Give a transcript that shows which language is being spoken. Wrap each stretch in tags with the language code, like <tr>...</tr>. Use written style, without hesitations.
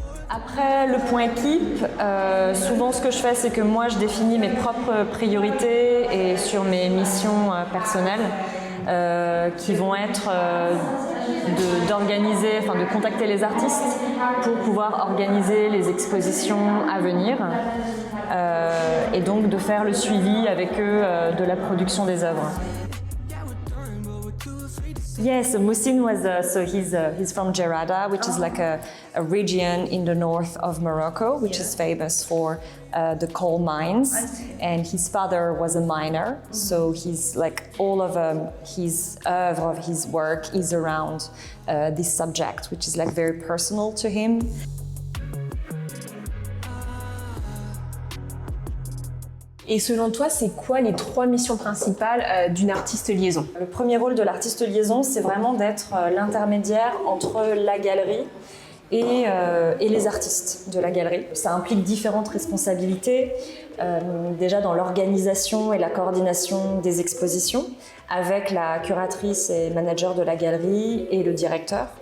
<fr>Après le point équipe, souvent ce que je fais, c'est que moi je définis mes propres priorités et sur mes missions personnelles qui vont être de contacter les artistes pour pouvoir organiser les expositions à venir et donc de faire le suivi avec eux de la production des œuvres.</fr> <en>Yes, Muhsin was he's from Gerada, which is like a region in the north of Morocco, which is famous for the coal mines. And his father was a miner, so he's like all of his oeuvre, of his work is around this subject, which is like very personal to him.</en> <fr>Et selon toi, c'est quoi les 3 missions principales d'une artiste liaison? Le premier rôle de l'artiste liaison, c'est vraiment d'être l'intermédiaire entre la galerie et les artistes de la galerie. Ça implique différentes responsabilités, déjà dans l'organisation et la coordination des expositions, avec la curatrice et manager de la galerie et le directeur.</fr>